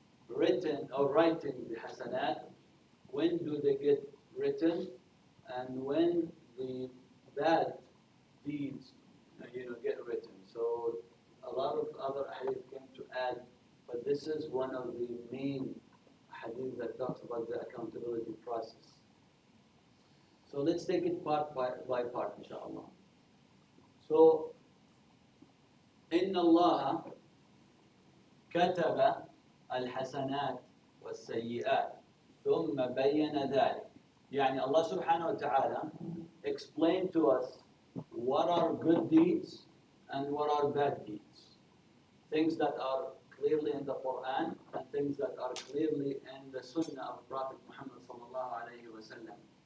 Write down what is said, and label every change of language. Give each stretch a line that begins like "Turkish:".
English: written or writing the hasanat, when do they get written, and when the bad deeds get written. So a lot of other hadith came to add, but this is one of the main hadith that talks about the accountability process. So let's take it part by part, inshallah.
Arabic: So, إن الله كتب الحسنات والسيئات ثم بين ذلك.
English: يعني Allah subhanahu wa ta'ala explained to us what are good deeds and what are bad deeds. Things that are clearly in the Quran and things that are clearly in the Sunnah of Prophet Muhammad sallallahu alayhi wa sallam.